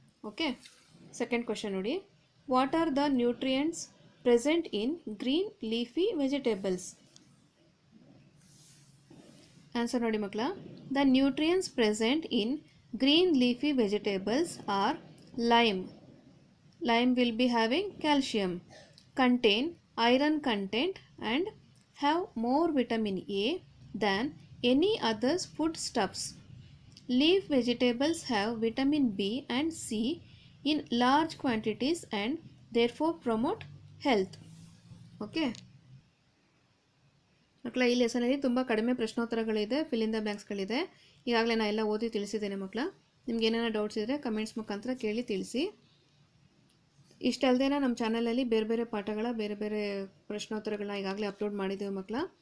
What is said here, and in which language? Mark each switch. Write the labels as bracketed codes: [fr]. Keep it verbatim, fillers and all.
[en] Okay, second question ನೋಡಿ, what are the nutrients present in green leafy vegetables. Answer [kn] ನೋಡಿ ಮಕ್ಕಳ, [en] The nutrients present in green leafy vegetables are lime. Lime will be having calcium, contain iron content and have more vitamin A than any other foodstuffs. Leaf vegetables have vitamin B and C in large quantities and therefore promote health. Okay. [kn] ಮಕ್ಕಳ, ಈ ಲೆಸನಲ್ಲಿ ತುಂಬ ಕಡಿಮೆ ಪ್ರಶ್ನೋತ್ತರಗಳಿದೆ, ಫಿಲ್ಲಿಂದ ಬ್ಲ್ಯಾಂಕ್ಸ್ಗಳಿದೆ. ಈಗಾಗಲೇ ನಾನು ಎಲ್ಲ ಓದಿ ತಿಳಿಸಿದ್ದೇನೆ ಮಕ್ಕಳ. ನಿಮ್ಗೆ ಏನೇನೋ ಡೌಟ್ಸ್ ಇದ್ದರೆ ಕಮೆಂಟ್ಸ್ ಮುಖಾಂತರ ಕೇಳಿ ತಿಳಿಸಿ. ಇಷ್ಟಲ್ದೇನ ನಮ್ಮ ಚಾನಲಲ್ಲಿ ಬೇರೆ ಬೇರೆ ಪಾಠಗಳ ಬೇರೆ ಬೇರೆ ಪ್ರಶ್ನೋತ್ತರಗಳನ್ನ ಈಗಾಗಲೇ ಅಪ್ಲೋಡ್ ಮಾಡಿದ್ದೇವೆ ಮಕ್ಕಳ.